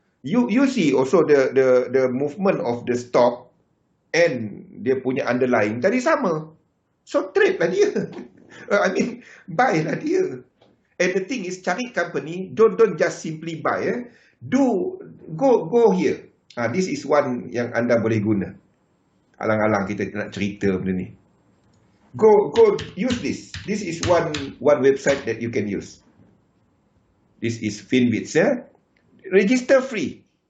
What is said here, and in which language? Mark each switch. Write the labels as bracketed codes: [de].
[en] You see also the movement of the stock and [ms] dia punya [en] underlying [ms] tadi sama. [en] So trade [ms] lah dia. [en] I mean, buy [ms] lah dia. [en] And the thing is, [ms] cari [en] company, don't just simply buy. Go here. This is one [ms] yang anda boleh guna. Alang-alang kita nak cerita benda ni. [en] Go use this. This is one website that you can use. This is Finwits. Register free.